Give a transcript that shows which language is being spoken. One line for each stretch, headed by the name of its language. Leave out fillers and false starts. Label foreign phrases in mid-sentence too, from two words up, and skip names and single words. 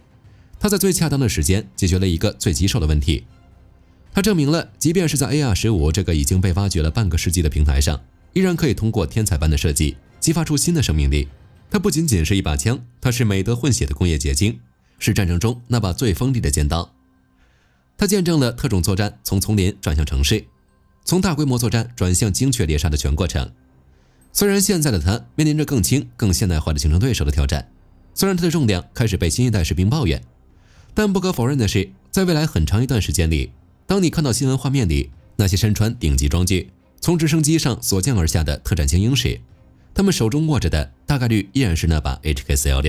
Chinese: 它在最恰當的時間解決了一個最棘手的問題。它證明了，即便是在 AR-15這個已經被挖掘了半個世紀的平台上，依然可以通過天才般的設計激發出新的生命力。它不僅僅是一把槍，它是美德混血的工業結晶，是戰爭中那把最锋利的尖刀。它見證了特種作戰從叢林轉向城市，從大規模作戰轉向精確獵殺的全過程。雖然現在的它面臨着更輕、更現代化的競爭對手的挑戰，雖然它的重量開始被新一代士兵抱怨，但不可否認的是，在未來很長一段時間裡，當你看到新聞畫面裡那些身穿頂級裝具從直升機上所降而下的特戰精英時，他們手中握着的大概率依然是那把 HK416。